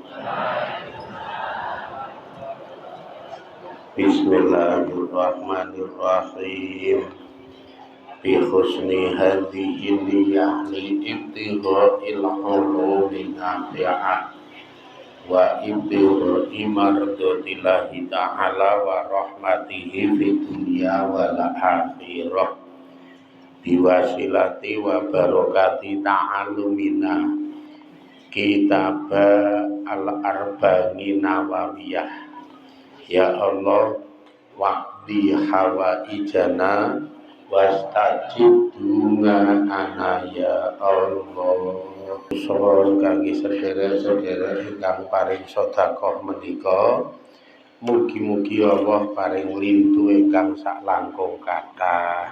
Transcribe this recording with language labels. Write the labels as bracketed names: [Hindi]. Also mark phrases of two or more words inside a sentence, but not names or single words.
[Arabic] Bismillahirrahmanirrahim. بحسن هذه النية لابتغاء العلوم النافعة وابتغاء مرضاة الله تعالى ورحمته في الدنيا والآخرة. بوساطة وبركة تعلمنا كتاب الأربعين النووية. يا الله, واقض حوائجنا واستجب دعاءنا يا الله. [Javanese] Sawan kangge sedherek-sedherek ingkang paring sedekah menika, mugi-mugi Allah paring lintu ingkang sak langkung kathah.